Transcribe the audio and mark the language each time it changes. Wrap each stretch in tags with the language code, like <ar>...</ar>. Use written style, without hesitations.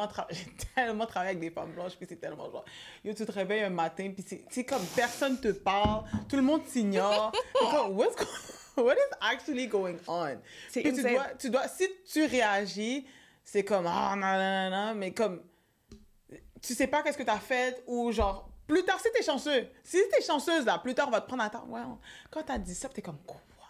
<fr>J'ai tellement travaillé avec des femmes blanches, puis c'est tellement genre, yo, tu te réveilles un matin, puis c'est comme personne te parle, tout le monde t'ignore.</fr> <en>What is actually going on?</en> <fr>C'est tu dois, si tu réagis, c'est comme, non, mais comme, tu sais pas qu'est-ce que t'as fait, ou genre, plus tard, si t'es chanceuse, là, plus tard, on va te prendre à temps. Ouais, quand t'as dit ça, t'es comme, quoi?</fr>